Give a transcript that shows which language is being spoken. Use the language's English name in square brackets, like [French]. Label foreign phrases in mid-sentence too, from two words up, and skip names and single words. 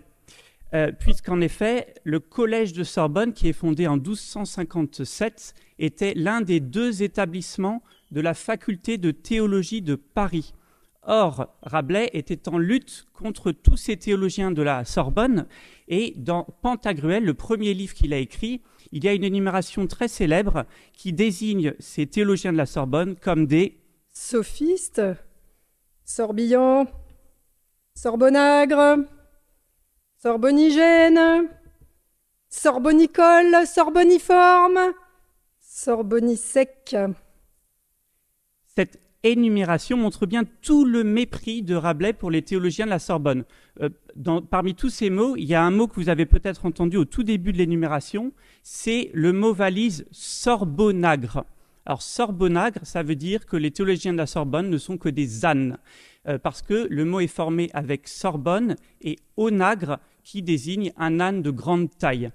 [French] Puisqu'en effet, le collège de Sorbonne, qui est fondé en 1257, était l'un des 2 établissements de la faculté de théologie de Paris. Or, Rabelais était en lutte contre tous ces théologiens de la Sorbonne, et dans Pantagruel, le premier livre qu'il a écrit, il y a une énumération très célèbre qui désigne ces théologiens de la Sorbonne comme des sophistes, sorbillants, sorbonagres, sorbonigènes, sorbonicoles, sorboniformes, sorbonisecs. Cette énumération montre bien tout le mépris de Rabelais pour les théologiens de la Sorbonne. Parmi tous ces mots, il y a un mot que vous avez peut-être entendu au tout début de l'énumération, c'est le mot valise sorbonagre. Alors sorbonagre, ça veut dire que les théologiens de la Sorbonne ne sont que des ânes, parce que le mot est formé avec Sorbonne et onagre, qui désigne un âne de grande taille.